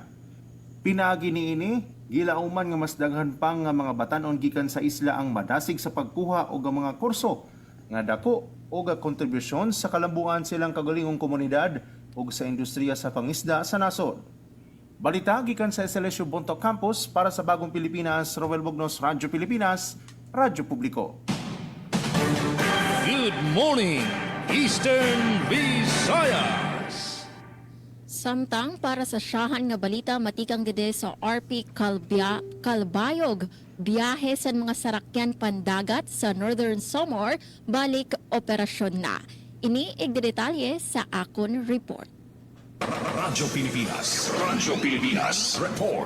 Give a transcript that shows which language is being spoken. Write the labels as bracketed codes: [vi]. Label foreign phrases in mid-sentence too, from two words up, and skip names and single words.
[ceb] Pinaagi niini, gilauman nga mas daghan pang nga mga batanon gikan sa isla ang madasig sa pagkuha og mga kurso nga dako og kontribusyon sa kalambuan silang kagalingong komunidad ug sa industriya sa pangisda sa nasod. Balita gikan sa SLSU Bontoc Campus para sa Bagong Pilipinas, Roel Bugnos, Radyo Pilipinas, Radyo Publiko. [en] Good morning, Eastern Visayas. [war] Samtang para sa siyahan nga balita matikang gede sa RP Calbayog, biyahe sa mga sarakyan pandagat sa Northern Samar balik operasyon na. Ini igdetalye sa akon report. Radyo Pilipinas Report.